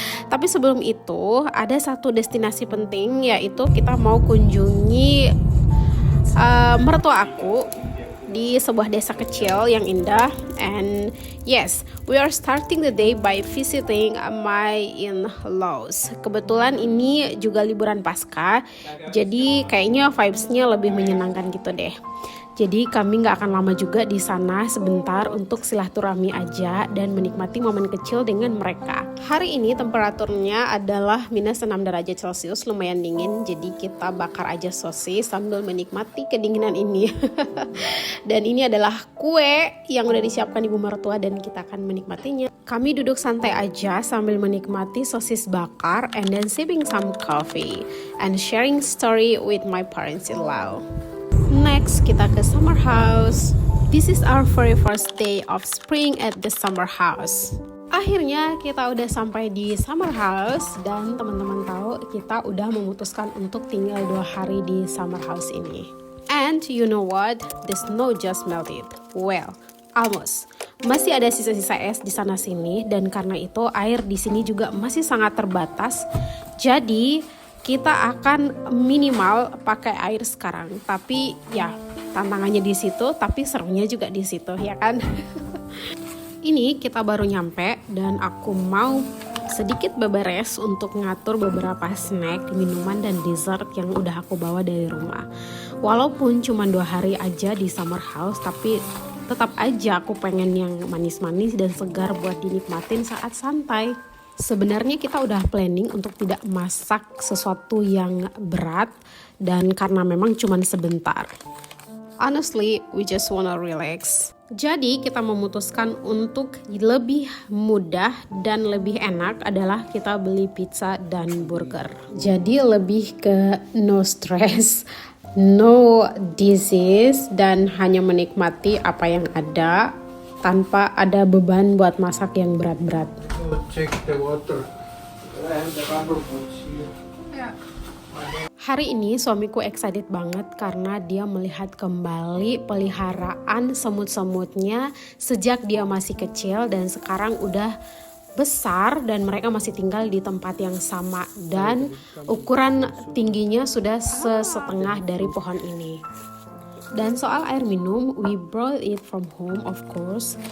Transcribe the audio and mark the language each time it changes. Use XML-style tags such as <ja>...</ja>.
<id>Tapi sebelum itu ada satu destinasi penting, yaitu kita mau kunjungi mertua aku di sebuah desa kecil yang indah.</id> <en>And yes, we are starting the day by visiting my in-laws.</en> <id>Kebetulan ini juga liburan pasca, jadi kayaknya vibes-nya lebih menyenangkan gitu deh. Jadi kami nggak akan lama juga di sana, sebentar untuk silaturahmi aja dan menikmati momen kecil dengan mereka. Hari ini temperaturnya adalah minus 6 derajat Celcius, lumayan dingin. Jadi kita bakar aja sosis sambil menikmati kedinginan ini. Dan ini adalah kue yang udah disiapkan ibu mertua dan kita akan menikmatinya. Kami duduk santai aja sambil menikmati sosis bakar</id> <en>and then sipping some coffee and sharing story with my parents-in-law.</en> <id>Next, kita ke summer house.</id> <en>This is our very first day of spring at the summer house.</en> <id>Akhirnya kita udah sampai di summer house dan teman-teman tahu kita udah memutuskan untuk tinggal 2 hari di summer house ini.</id> <en>And you know what? The snow just melted. Well, almost.</en> <id>Masih ada sisa-sisa es di sana sini dan karena itu air di sini juga masih sangat terbatas. Jadi kita akan minimal pakai air sekarang, tapi ya tantangannya di situ, tapi serunya juga di situ, ya kan? Ini kita baru nyampe dan aku mau sedikit beberes untuk ngatur beberapa snack, minuman dan dessert yang udah aku bawa dari rumah. Walaupun cuma 2 hari aja di summer house, tapi tetap aja aku pengen yang manis-manis dan segar buat dinikmatin saat santai. Sebenarnya kita udah planning untuk tidak masak sesuatu yang berat dan karena memang cuma sebentar.</id> <en>Honestly, we just wanna relax.</en> <id>Jadi kita memutuskan untuk lebih mudah dan lebih enak adalah kita beli pizza dan burger. Jadi lebih ke</id> <en>no stress, no disease</en> <id>dan hanya menikmati apa yang ada tanpa ada beban buat masak yang berat-berat.</id> <en>Check the water. I have the rubber boots here. Yeah.</en> <id>Hari ini suamiku excited banget karena dia melihat kembali peliharaan semut-semutnya sejak dia masih kecil dan sekarang udah besar dan mereka masih tinggal di tempat yang sama dan ukuran tingginya sudah setengah dari pohon ini. Dan soal air minum,</id> <en>we brought it from home of course.</en>